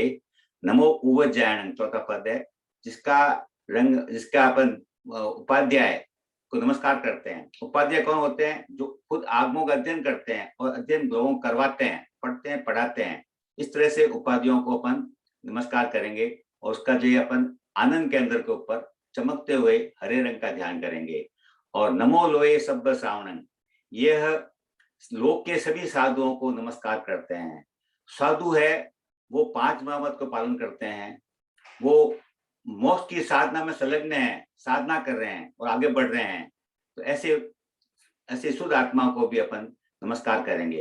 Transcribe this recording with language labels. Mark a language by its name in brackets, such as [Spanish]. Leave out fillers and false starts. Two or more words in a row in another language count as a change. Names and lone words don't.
[Prakrit languages] नमो उवज्जायणं [Hindi] चौथा पद है, जिसका अपन उपाध्याय को नमस्कार करते हैं। उपाध्याय कौन होते हैं? जो खुद आगमों का अध्ययन करते हैं और अध्ययन लोगों को करवाते हैं, पढ़ते हैं, पढ़ाते हैं। इस तरह से उपाधियों को अपन नमस्कार करेंगे और उसका जो अपन आनंद केंद्र के ऊपर चमकते हुए हरे रंग का ध्यान करेंगे। [Prakrit languages] और नमो लोये सब्ब श्रावणं, [Hindi] यह लोक के सभी साधुओं को नमस्कार करते हैं। साधु है वो 5 महामत को पालन करते हैं, वो मोक्ष की साधना में संलग्न है, साधना कर रहे हैं और आगे बढ़ रहे हैं। तो ऐसे शुद्ध आत्मा को भी अपन नमस्कार करेंगे।